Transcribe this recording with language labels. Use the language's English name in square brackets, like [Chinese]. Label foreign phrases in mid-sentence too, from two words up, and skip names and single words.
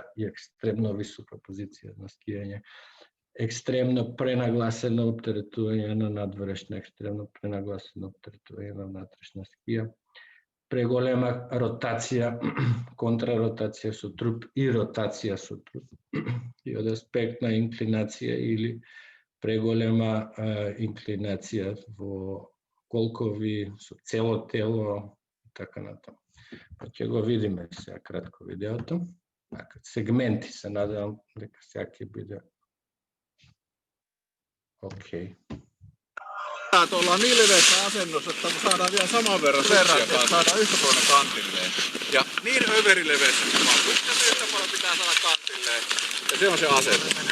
[Macedonian] и екстремно висока позиција на скијање, екстремно пренагласено оптеретување на надворешна, екстремно пренагласено оптеретување на внатрешна скија, преголема ротација, контраротација со труп и ротација со труп, и од аспект на инклинација или преголема инклинација во колкови, со цело тело и така натаму. Ќе го видиме сега кратко видеото. Сегменти, се надевам дека сега ќе биде окей. [Finnish] Ollaan niin leveässä asennossa, että saadaan vielä saman verran, että saadaan yhtä paljon kantilleen. Ja niin överileveässä kuin vaan. Yhtä paljon pitää saada kantilleen. Ja se on se asento.